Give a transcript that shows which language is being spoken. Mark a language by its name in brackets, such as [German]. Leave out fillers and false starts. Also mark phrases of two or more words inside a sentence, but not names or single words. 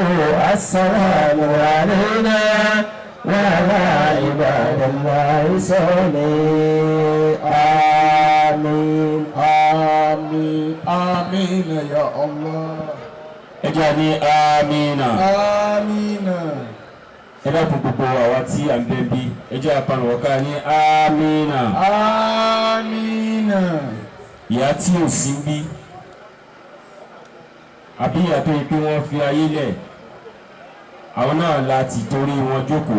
[Arabic] السلام علينا وعلى عباد الله الصالحين. آمين آمين آمين يا الله. اجعلني آمين آمين. [Yoruba] ẹ dákun gbogbo àwa tí à ń bẹ bí ẹ jẹ́ apanwọ̀ká ní amínà. [Arabic] آمين. [Yoruba] ìyá tí ò sí bí àbí ìyá tó yẹ pé wọ́n fi ayé lẹ̀ àwọn náà láti torí wọn jókòó.